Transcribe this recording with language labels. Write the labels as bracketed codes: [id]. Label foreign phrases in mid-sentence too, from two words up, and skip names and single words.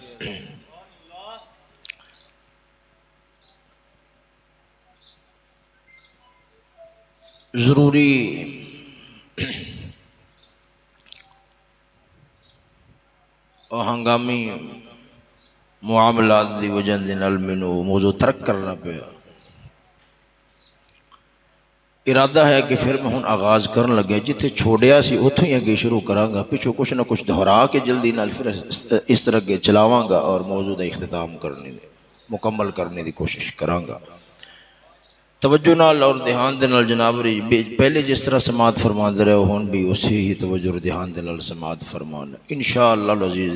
[pa] ضروری اور ہنگامی معاملات دی وجہ دے نال مینوں موضوع ترک کرنا پیا۔ ارادہ ہے کہ پھر میں ہن آغاز کرن لگے جتھے چھوڑیا سی اتھوں ہی اگے شروع کراں گا، پچھو کچھ نہ کچھ دہرا کے جلدی نال پھر اس طرح کے چلاواں گا اور موضوع دا اختتام کرنے دی مکمل کرنے دی کوشش کراں گا۔ توجہ نال اور دھیان دے نال جناب پہلے جس طرح سماعت فرماندے رہے ہون بھی اسی ہی توجہ اور دھیان دے نال سماعت فرمانا [ar] انشاءاللہ العزیز۔